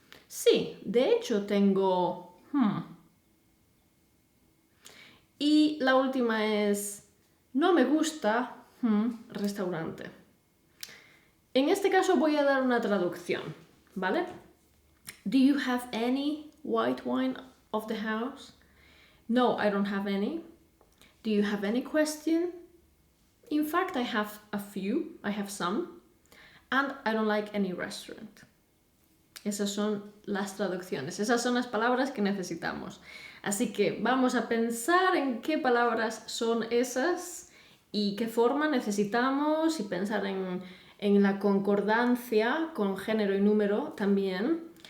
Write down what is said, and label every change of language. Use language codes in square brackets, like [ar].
[es] Sí, de hecho tengo Y la última es, no me gusta restaurante. En este caso voy a dar una traducción, ¿vale? [en] Do you have any white wine of the house? No, I don't have any. Do you have any question? In fact, I have a few. I have some. And I don't like any restaurant. [es] Esas son las traducciones. Esas son las palabras que necesitamos. Así que vamos a pensar en qué palabras son esas y qué forma necesitamos y pensar en la concordancia con género y número también.